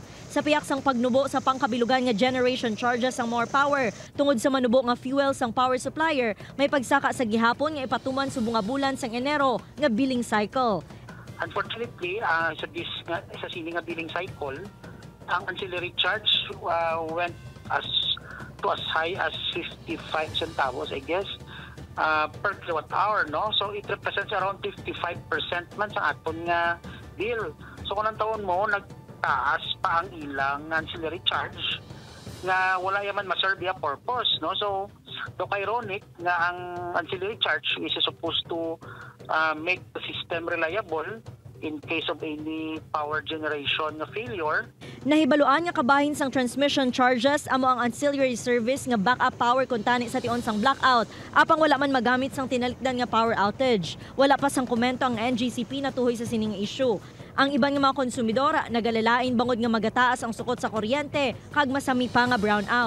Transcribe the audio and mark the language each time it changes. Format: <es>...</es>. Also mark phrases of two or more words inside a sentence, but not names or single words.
<hil>Sa piyak sang pagnubo sa pangkabilugan nga</hil> <en>generation charges</en> <hil>sang More Power, tungod sa manubo nga fuel sang</hil> <en>power supplier,</en> <hil>may pagsaka sa gihapon nga ipatuman subong nga bulan sang Enero nga</hil> <en>billing cycle. Unfortunately,</en> <hil>sa sini nga</hil> <en>billing cycle, ang ancillary charge went to as high as 55 centavos, I guess, per kilowatt hour, no? So it represents around 55%</en> <hil>man sa aton nga</hil> <en>bill.</en> <hil>So kung ang taon mo, nagtaas pa ang ilang</hil> <en>ancillary charge</en> <hil>nga wala yaman ma-serve ya purpose, no?</hil> <en>So ironic</en> <hil>nga ang</hil> <en>ancillary charge is supposed to make the system reliable in case of any power generation failure.</en> <hil>Nahibaluan nga kabahin sang</hil> <en>transmission charges</en> <hil>amo ang</hil> <en>ancillary service</en> <hil>nga</hil> <en>backup power</en> <hil>kuntani sa tion sang blackout apang wala man magamit sang tinalikdan nga</hil> <en>power outage.</en> <hil>Wala pa sang komento ang NGCP na tuhoy sa sining issue. Ang iban nga mga konsumidor nagalalain bangod nga magataas ang sukot sa kuryente kag masami pa nga brownout.</hil>